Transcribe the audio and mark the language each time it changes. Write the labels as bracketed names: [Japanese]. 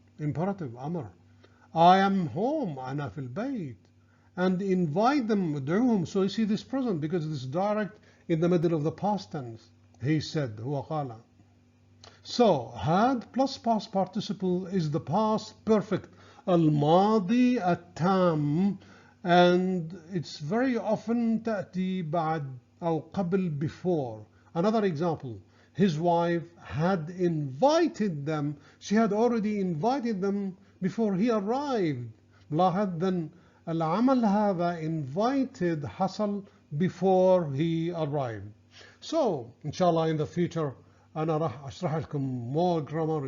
[English] Imperative, Amr. I am home, [Arabic] أنا في البيت. [English] And invite them, [Arabic] ادعوهم. [English] So you see this present because it is direct in the middle of the past tense. He said, [Arabic] هو قال. [English] So had plus past participle is the past perfect. [Arabic] الماضي التام, [English] and it's very often [Arabic] تأتي بعد أو قبل before. [English] Another example, his wife had invited them. She had already invited them before he arrived. لاحظ then [Arabic] العمل هذا [English] invited حصل before he arrived. So inshallah in the future [Arabic] أنا راح أشرح لكم [English] more grammar.